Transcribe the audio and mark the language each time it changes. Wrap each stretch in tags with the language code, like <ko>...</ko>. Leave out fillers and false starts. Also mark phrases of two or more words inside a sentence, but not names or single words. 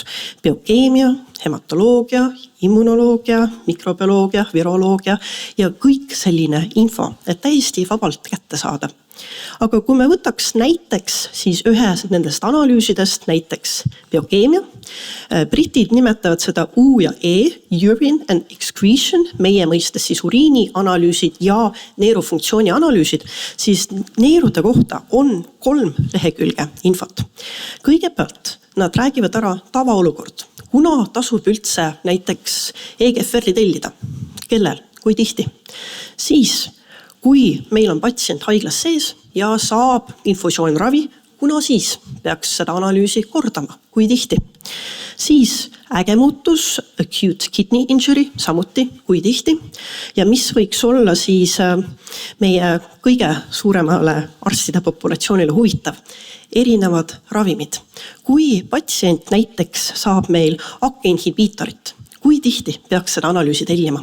<et>Biokeemia, hematoloogia, immunoloogia, mikrobioloogia, viroloogia ja kõik selline info, et täiesti vabalt kätte saada. Aga kui me võtaks näiteks siis ühe nendest analüüsidest, näiteks biokeemia, britid nimetavad seda U ja E,</et> <en>urine and excretion,</en> <et>meie mõistes siis uriini analüüsid ja neerufunktsiooni analüüsid, siis neerude kohta on 3 lehekülge infot. Kõigepealt nad räägivad ära tavaolukord, kuna tasub üldse näiteks EGFR-i tellida, kellel, kui tihti, siis kui meil on patsient haiglas sees ja saab infusioonravi, kuna siis peaks seda analüüsi kordama, kui tihti. Siis äge muutus,</et> <en>acute kidney injury,</en> <et>samuti, kui tihti. Ja mis võiks olla siis meie kõige suuremale arstide populatsioonile huvitav, erinevad ravimid. Kui patsient näiteks saab meil AKE inhibiitorit, kui tihti peaks seda analüüsi tellima?</et>